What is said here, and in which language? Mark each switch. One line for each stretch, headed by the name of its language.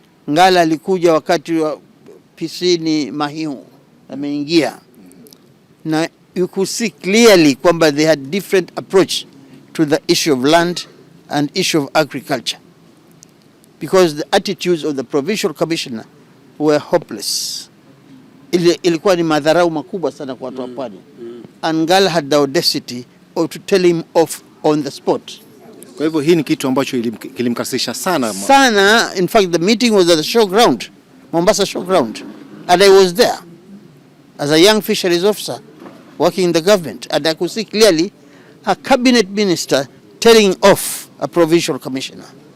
Swahili: Ngala alikuja wakati wa pisini Mahiu ameingia, na
English: you could see clearly kwamba they had different approach to the issue of land and issue of agriculture, because the attitudes of the provincial commissioner were hopeless.
Swahili: Ilikuwa ni madharau makubwa sana kwa watu wa pwani.
English: And Ngala had the audacity of to tell him off on the spot.
Swahili: Kwa hivyo hii ni kitu ambacho kilimkasirisha sana.
English: In fact, the meeting was at the showground, Mombasa showground, and I was there as a young fisheries officer working in the government, and I could see clearly a cabinet minister telling off a provincial commissioner.